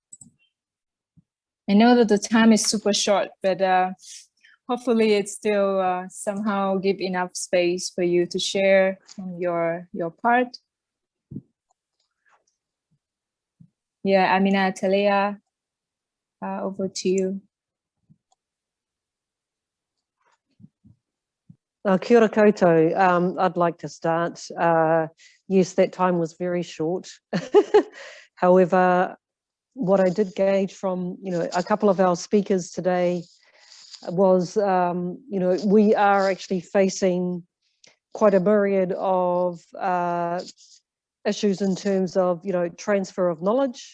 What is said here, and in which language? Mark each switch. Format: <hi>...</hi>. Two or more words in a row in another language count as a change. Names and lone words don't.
<en>I know that the time is super short, but hopefully it still somehow give enough space for you to share from your part. Yeah, Amina, Talea, over to you.</en> <mi>Kia ora koutou.</mi> <en>I'd like to start. Yes, that time was very short. However, what I did gauge from, you know, a couple of our speakers today was, you know, we are actually facing quite a myriad of issues in terms of, you know, transfer of knowledge.</en>